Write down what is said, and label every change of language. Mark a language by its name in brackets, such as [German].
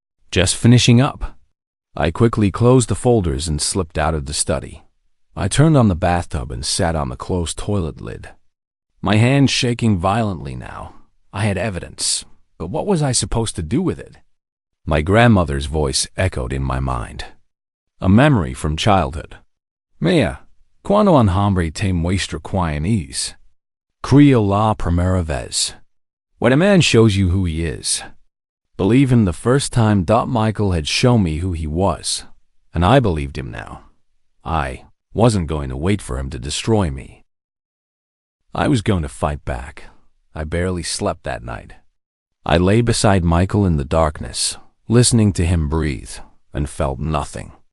[English] Just finishing up. I quickly closed the folders and slipped out of the study. I turned on the bathtub and sat on the closed toilet lid, my hands shaking violently now. I had evidence, but what was I supposed to do with it? My grandmother's voice echoed in my mind, a memory from childhood. [Spanish] Mia, cuando un hombre te muestra quién es, creo la primera vez. [English] When a man shows you who he is, believe him the first time. Michael had shown me who he was, and I believed him now. I wasn't going to wait for him to destroy me. I was going to fight back. I barely slept that night. I lay beside Michael in the darkness, listening to him breathe, and felt nothing.